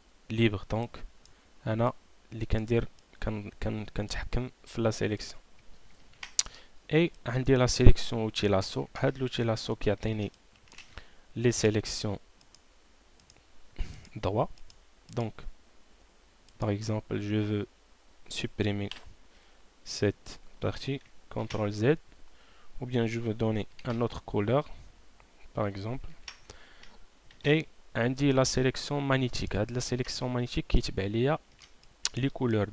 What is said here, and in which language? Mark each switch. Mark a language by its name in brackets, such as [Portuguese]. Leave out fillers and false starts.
[French] ليبر. [Arabic] دونك انا اللي كندير كنتحكم في لا سيليكسيون. اي عندي لا سيليكسيون اوتي لاسو. هاد لوتي لاسو كيعطيني لي سيليكسيون droit. [French] Donc par exemple je veux supprimer cette partie, CTRL Z, ou bien je veux donner un autre couleur par exemple. Et عندي la sélection magnétique. هاد la sélection magnétique كيتبع ليا les couleurs.